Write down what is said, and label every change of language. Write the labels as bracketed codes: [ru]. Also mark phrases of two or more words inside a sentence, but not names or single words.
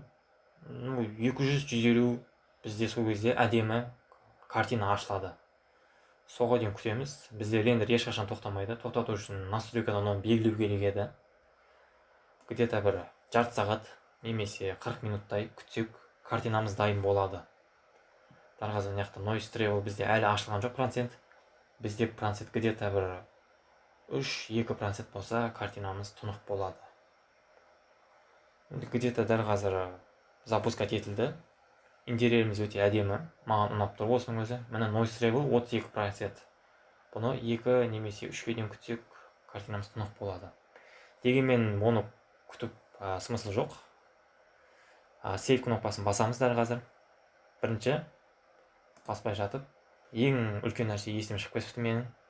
[kk] 200-150 бізде сол кезде әдемі картина ашылады. Соға дейін күтеміз. Бізде рендер ешқашан тоқтамайды. Тоқтату үшін настройкадан оны белгілеу керек еді. Где-то бір жарты сағат немесе 40 минуттай күтсек, картинамыз дайын болады. Дәл қазір мына жақта [en] noise treble [kk] бізде әлі ашылған жоқ процент. Бізде процент где-то бір 3-2% болса, картинамыз тұнық болады. Где-то дәл қазір запускать етілді. Интерьеріміз өте әдемі. Маған ұнап тұр осының өзі. Міне [en] noise treble [kk] 32%. Бұны 2 немесе 3-ге дейін күтсек, картинамыз тұнық болады. Дегенмен оны күтіп смысл жоқ. Save кнопкасын басамыз дәл қазір. Бірінші баспай жатып, ең үлкен нәрсе есіме шығып кетіпті менің.